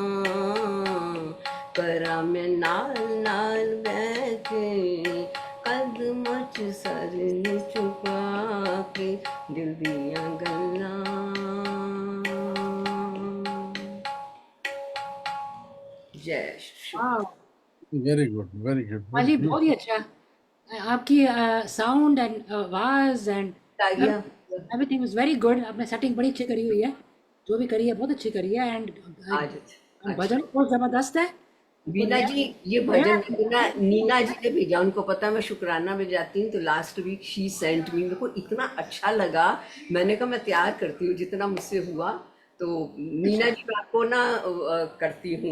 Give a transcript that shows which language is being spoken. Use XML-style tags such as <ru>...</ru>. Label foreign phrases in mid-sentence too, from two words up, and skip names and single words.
<pa>ਕਰਾਂ ਮੈਂ ਨਾਲ ਬੈਠੇ ਕਦਮਾਂ ਚ ਸਰ ਨੂੰ ਚੁਕਾ ਕੇ ਦਿਲ ਦੀਆਂ ਗੱਲਾਂ ਜੈ ਸ੍ਰੀ</pa> <hi>वाह</hi> <en>Very good, very good.</en> <hi>अली बहुत ही अच्छा आपकी</hi> <en>sound and</en> <hi>आवाज एंड तागिया</hi> <en>everything was very good</en> <hi>आपने सेटिंग बड़ी अच्छी करी हुई है जो भी करी है बहुत अच्छी करी है एंड आज भजन बहुत जबरदस्त है बीना जी ये भजन नीना जी ने भेजा उनको पता है मैं शुक्राना में जाती हूँ तो</hi> <en>last week she sent me</en> <hi>मेरे को इतना अच्छा लगा मैंने कहा मैं तैयार करती हूँ जितना मुझसे हुआ तो नीना जी मैं आपको ना करती हूँ</hi>